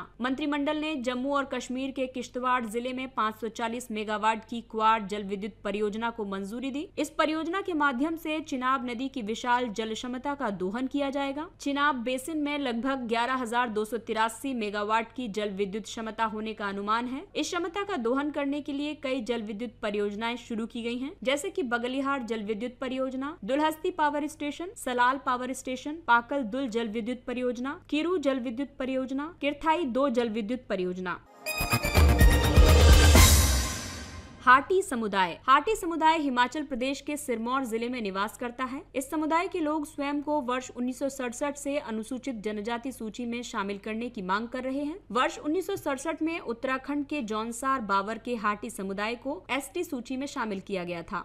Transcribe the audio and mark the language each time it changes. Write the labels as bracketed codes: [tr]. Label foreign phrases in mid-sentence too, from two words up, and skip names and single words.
[hi] मंत्रिमंडल ने जम्मू और कश्मीर के किश्तवाड़ जिले में 540 मेगावाट की क्वार जल विद्युत परियोजना को मंजूरी दी। इस परियोजना के माध्यम से चिनाब नदी की विशाल जल क्षमता का दोहन किया जाएगा। चिनाब बेसिन में लगभग 11,283 मेगावाट की जल विद्युत क्षमता होने का अनुमान है। इस क्षमता का दोहन करने के लिए कई जल विद्युत परियोजनाएं शुरू की गई हैं, जैसे कि बगलिहार जल विद्युत परियोजना, दुलहस्ती पावर स्टेशन, सलाल पावर स्टेशन, पाकल दुल जल विद्युत परियोजना, किरू जल विद्युत परियोजना, किरथाई 2 जल विद्युत परियोजना। हाटी समुदाय हिमाचल प्रदेश के सिरमौर जिले में निवास करता है। इस समुदाय के लोग स्वयं को वर्ष 1967 से अनुसूचित जनजाति सूची में शामिल करने की मांग कर रहे हैं। वर्ष 1967 में उत्तराखंड के जौनसार बावर के हाटी समुदाय को ST सूची में शामिल किया गया था।